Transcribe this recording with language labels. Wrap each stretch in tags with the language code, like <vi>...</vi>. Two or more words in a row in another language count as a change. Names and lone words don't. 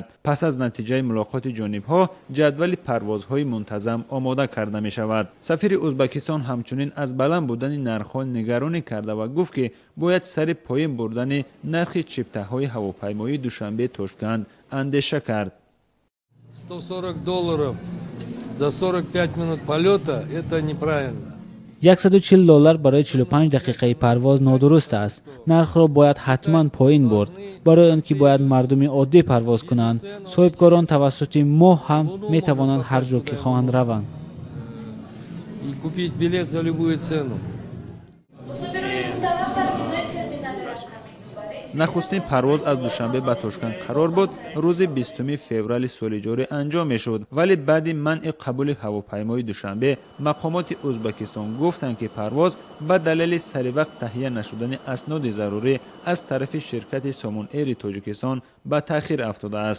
<tg>пас аз натиҷаи мулоқоти ҷонибҳо ҷадвали парвозҳои мунтазам омода карда мешавад. сафири Узбекистон ҳамчунин аз баланд будани нархҳо нигаронӣ карда ва гуфт ки бояд сари поин бурдани нархи чиптаҳои ҳавопаймоии Душанбе Тошканд андеша кард.</tg> <ru>$140 за 45 минут полета – это неправильно.</ru> <tg>$140 барои 45 дақиқаи парвоз нодуруст аст. нархро бояд ҳатман поин бурд. барои он ки бояд мардуми оддӣ парвоз кунанд, соҳибкорон тавассути мо ҳам метавонанд ҳар ҷо ки хоҳанд раванд.</tg> <ru>И купить билет за любую цену.</ru> <tg>нахустин парвоз аз Душанбе ба Тошканд қарор буд рӯзи 20 феврали соли ҷорӣ анҷом мешуд, вале баъди манъи қабули ҳавопаймои Душанбе мақомоти Узбекистон гуфтанд ки парвоз ба далели саривақт таҳия нашудани асноди зарурӣ аз тарафи ширкати Somon Air-и Тоҷикистон ба таъхир афтодааст.</tg>